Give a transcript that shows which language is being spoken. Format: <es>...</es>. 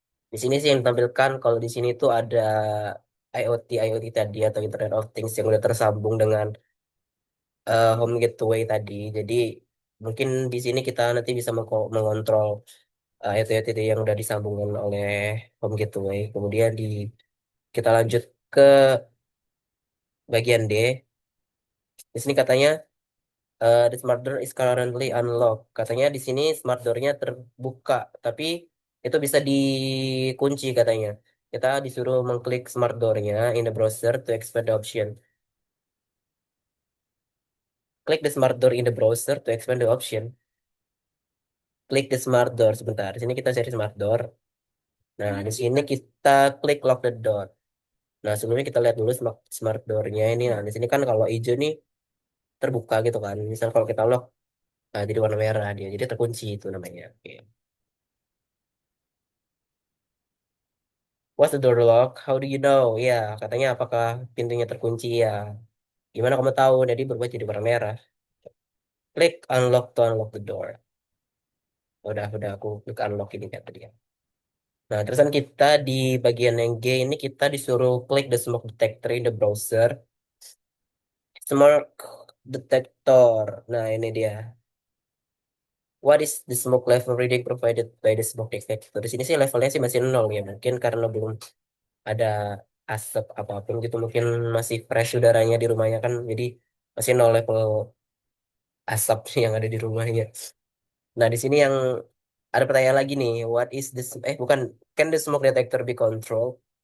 <id>Di sini sih yang ditampilkan kalau di sini tuh ada IoT tadi atau Internet of Things yang udah tersambung dengan Home Gateway tadi. Jadi mungkin di sini kita nanti bisa mengontrol IoT yang udah disambungkan oleh Home Gateway. Kemudian kita lanjut ke bagian D. Di sini katanya</id> <en>the smart door is currently unlocked.</en> <id>Katanya di sini smart door-nya terbuka, tapi itu bisa dikunci katanya. Kita disuruh mengklik smart door-nya</id> <en>in the browser to expand the option. Klik the smart door in the browser to expand the option. Klik the smart door</en> <id>sebentar. Di sini kita cari</id> <en>smart door.</en> <id>Nah, di sini kita klik</id> <en>lock the door.</en> <id>Nah, sebelumnya kita lihat dulu smart door-nya ini. Nah, di sini kan kalau hijau nih terbuka gitu kan. Misal kalau kita lock, nah, jadi warna merah dia. Jadi terkunci itu namanya. Oke.</id> <en>What's the door lock? How do you know?</en> <id>Ya, katanya apakah pintunya terkunci ya? Gimana kamu tahu? Jadi berubah jadi warna merah.</id> <en>Klik unlock to unlock the door.</en> <id>Udah aku klik unlock ini kan tadi ya. Nah, terusan kita di bagian yang G ini kita disuruh klik</id> <en>the smoke detector in the browser. Smoke detector.</en> <id>Nah, ini dia.</id> <en>What is the smoke level reading provided by the smoke detector?</en> <id>Di sini sih levelnya sih masih nol ya. Mungkin karena belum ada asap apapun gitu. Mungkin masih fresh udaranya di rumahnya kan. Jadi masih nol level asap yang ada di rumahnya. Nah, di sini yang ada pertanyaan lagi nih.</id> <en>What is this?</en> <id>Bukan.</id> <en>Can the smoke detector be controlled?</en>